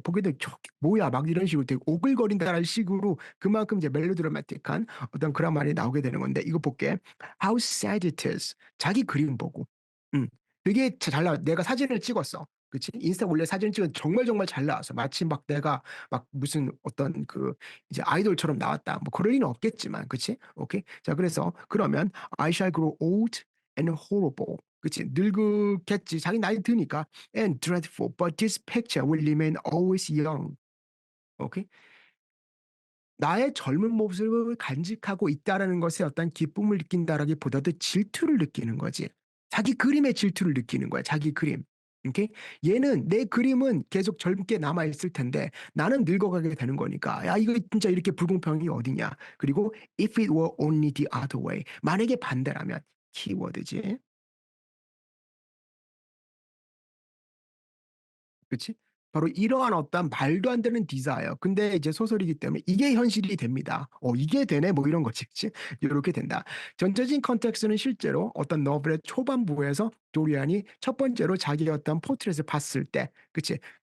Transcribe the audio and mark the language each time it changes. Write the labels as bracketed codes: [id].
[ko] 보게 되면 저게 뭐야? 막 이런 식으로 되게 오글거린다라는 식으로 그만큼 이제 멜로드라마틱한 어떤 그런 말이 나오게 되는 건데, 이거 볼게. [en] How sad it is. [ko] 자기 그림 보고. 되게 잘 나와. 내가 사진을 찍었어. 그치? 인스타 원래 사진 찍은 정말 정말 잘 나왔어. 마치 막 내가 막 무슨 어떤 그 이제 아이돌처럼 나왔다. 뭐 그럴 리는 없겠지만, 그치? 오케이. 자, 그래서 그러면 [en] I shall grow old and horrible. [ko] 그치? 늙겠지. 자기 나이 드니까 [en] and dreadful. But this picture will remain always young. [ko] 오케이. 나의 젊은 모습을 간직하고 있다라는 것에 어떤 기쁨을 느낀다라기보다도 질투를 느끼는 거지. 자기 그림의 질투를 느끼는 거야. 자기 그림. 오케이? 얘는 내 그림은 계속 젊게 남아 있을 텐데 나는 늙어가게 되는 거니까. 야, 이거 진짜 이렇게 불공평이 어디냐. 그리고 [en] if it were only the other way. [ko] 만약에 반대라면 키워드지. 그치? 바로 이러한 어떤 말도 안 되는 디자예요. 근데 이제 소설이기 때문에 이게 현실이 됩니다. 이게 되네? 뭐 이런 거지. 그치? 이렇게 된다. 전체적인 컨텍스트는 실제로 어떤 너블의 초반부에서 도리안이 첫 번째로 자기의 어떤 포트렛을 봤을 때, 그치?